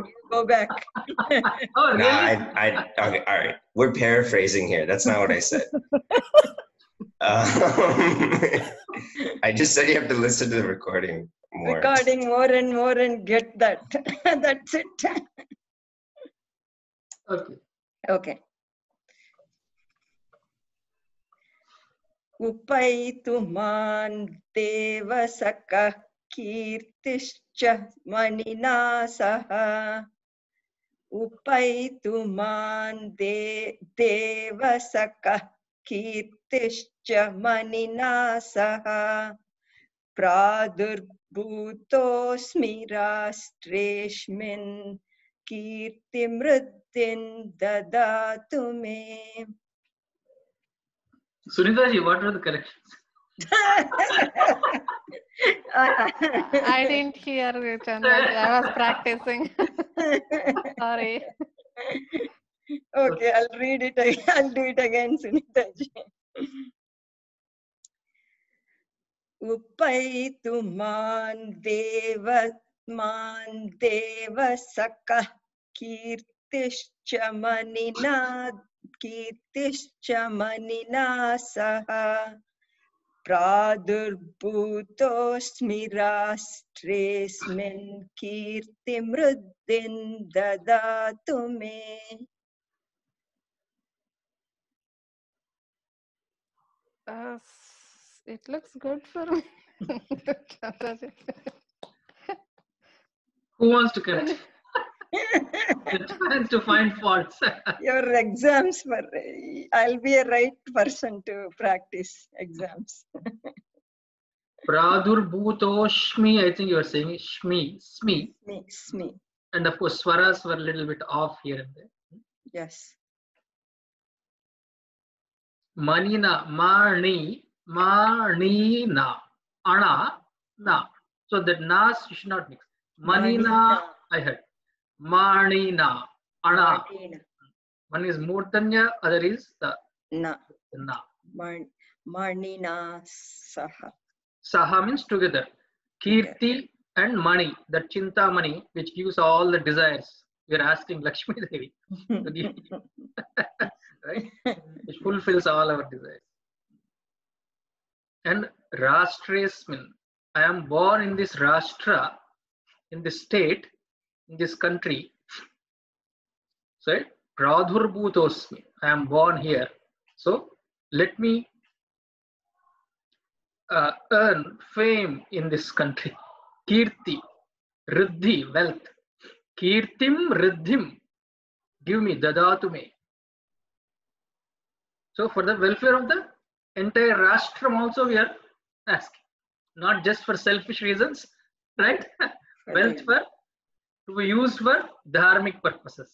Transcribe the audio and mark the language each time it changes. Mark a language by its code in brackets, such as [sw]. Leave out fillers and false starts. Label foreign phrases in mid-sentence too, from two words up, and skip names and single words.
[en] Go back." Oh, really? Okay, all right. We're paraphrasing here. That's not what I said. I just said you have to listen to the recording more. Recording more and get that. That's it. Okay. [sa] उपैतु मां देवसख कीर्तिश्च मणिना सह. उपैतु मां देवसख कीर्तिश्च मणिना सह. प्रादुर्भूतोऽस्मि राष्ट्रेऽस्मिन् कीर्तिमृद्धिं ददातु मे. [en] Sunita ji, what were the corrections? I didn't hear Chandra. I was practicing. Sorry. Okay, I'll read it. I'll do it again, Sunita ji. [sa] उपैतु मां देवसख कीर्तिश्च मणिना सह. प्रादुर्भूतोऽस्मि राष्ट्रेऽस्मिन् कीर्तिमृद्धिं ददातु मे. [en] It looks good for me. Who wants to correct? The chance to find faults. Your exams I'll be a right person to practice exams. Pradhurbhutoshmi, I think you are saying shmi, smi. Smi. And of course, swaras were a little bit off here and there. Yes. [sa] मणिना, मणिना, अना, ना. [en] So that nas you should not mix. Manina, I heard. Manina, ana. One is murtanya, other is the na. na. [sa] मणिना सह. [en] Saha means together. Kirti and Mani, that Chinta Mani, which gives all the desires. We are asking Lakshmi Devi to give, right? Which fulfills all our desires. And Rashtrasmin, I am born in this Rashtra, in this state, in this country. So, Pradhurbhutosmi, I am born here. So, let me earn fame in this country. [sa] कीर्ति, ऋद्धि, wealth. कीर्तिं, ऋद्धिं, [en] give me, [sa] ददातु मे. [en] So, for the welfare of the entire Rashtram also we are asking. Not just for selfish reasons, right? Wealth to be used for dharmic purposes.